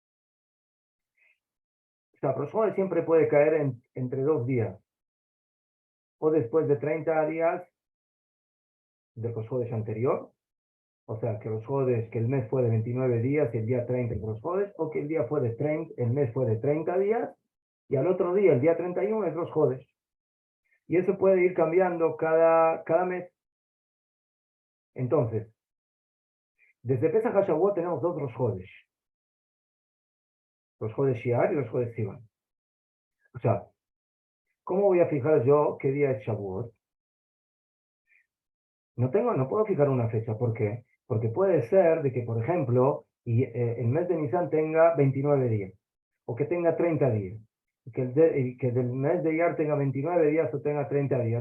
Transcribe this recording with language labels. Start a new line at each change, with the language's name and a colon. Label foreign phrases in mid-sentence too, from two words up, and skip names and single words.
Spanish: O sea, Rosh Hashanah siempre puede caer entre 2 días, o después de 30 días del Rosh Hashanah anterior, o sea, que que el mes fue de 29 días y el día 30 es Rosh Hashanah, o que el día fue de 30, el mes fue de 30 días, y al otro día, el día 31, es Rosh Hashanah. Y eso puede ir cambiando cada mes. Entonces, desde Pesach a Shavuot tenemos 2 Rosh Hashanah. Rosh Hashanah Shiar y Rosh Hashanah Sivan. O sea, ¿cómo voy a fijar yo qué día es Shavuot? No puedo fijar una fecha. ¿Por qué? Porque puede ser de que, por ejemplo, el mes de Nisan tenga 29 días, o que tenga 30 días, y que del mes de Iyar tenga 29 días o tenga 30 días.